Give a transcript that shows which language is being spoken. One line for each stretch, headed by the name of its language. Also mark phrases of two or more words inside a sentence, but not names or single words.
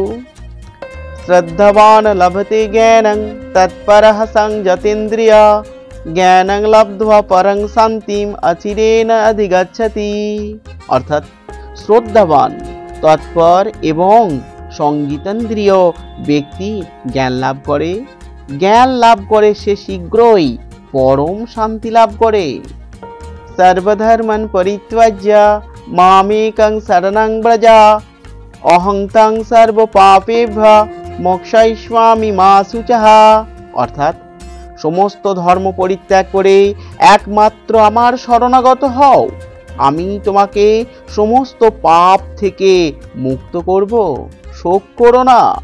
Sanskrit: শ্রদ্ধাবান লভতে জ্ঞানং তৎপরঃ সংযতেন্দ্রিয় জ্ঞানং লব্ধ্বা পরং শান্তিম অচিরেণ অধিগচ্ছতি,
Bangla: অর্থাৎ শ্রদ্ধাবান, তৎপর এবং সংযতেন্দ্রিয় ব্যক্তি জ্ঞান লাভ করে। জ্ঞান লাভ করে সে শীঘ্রই পরম শান্তি লাভ করে।
Sanskrit: সর্বধর্মান পরিত্যজ্য মামেকং শরণং ব্রজ অহং ত্বং সর্বপাপেভ্যো মোক্ষয়িষ্যামি মা শুচঃ,
Bangla: অর্থাৎ সমস্ত ধর্ম পরিত্যাগ করে একমাত্র আমার শরণাগত হও, আমি তোমাকে সমস্ত পাপ থেকে মুক্ত করব, শোক করো না।